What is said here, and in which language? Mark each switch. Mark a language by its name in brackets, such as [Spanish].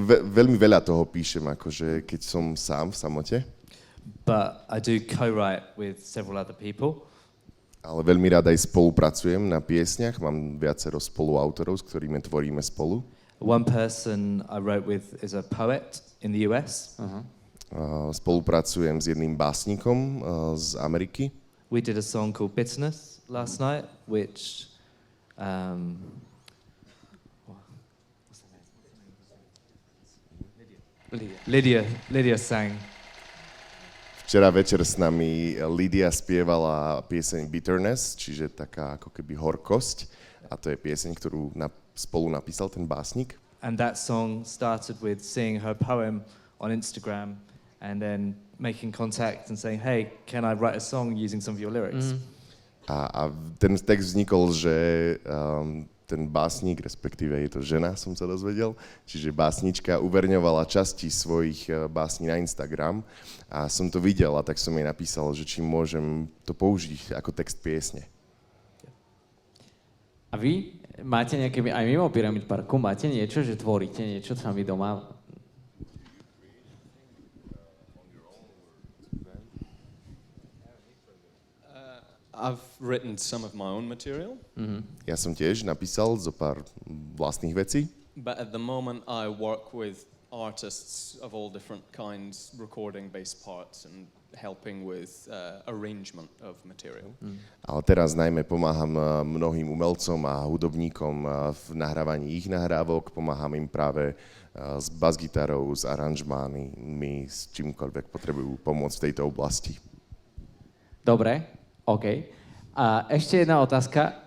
[Slovak] Veľmi veľa toho píšem, akože keď som sám v samote. [English] But I do co-write with several other people. [Slovak] Ale veľmi rád aj spolupracujem na piesniach. Mám viacero spoluautorov, s ktorými tvoríme spolu. [English] One person I wrote with is a poet in the US. [Slovak] Spolupracujem s jedným básnikom z Ameriky. [English] We did a song called Bitterness last night, which Lydia sang. [Slovak] Včera večer s nami Lydia spievala pieseň Bitterness, čiže taká ako keby horkosť. A to je pieseň, ktorú spolu napísal ten básnik. [English] And that song started with seeing her poem on Instagram and then making contact and saying, hey, can I write a song using some of your lyrics? [Slovak] A ten text vznikol, že ten básnik, respektíve je to žena, som sa dozvedel, čiže básnička uverňovala časti svojich básní na Instagram a som to videl a tak som jej napísal, že či môžem to použiť ako text piesne. A vy máte nejaké, aj mimo Pyramid Parku, máte niečo, že tvoríte niečo sami doma? [English] I've written some of my own material. [Slovak] Ja som tiež napísal zo pár vlastných vecí. [English] But at the moment I work with artists of all different kinds, recording bass parts and helping with arrangement of material. [Slovak] Ale teraz najmä pomáham mnohým umelcom a hudobníkom v nahrávaní ich nahrávok, pomáham im práve s basgitarou, s aranžmánmi, s čímkoľvek potrebujú pomôcť v tejto oblasti. Dobre. OK. A ešte jedna otázka.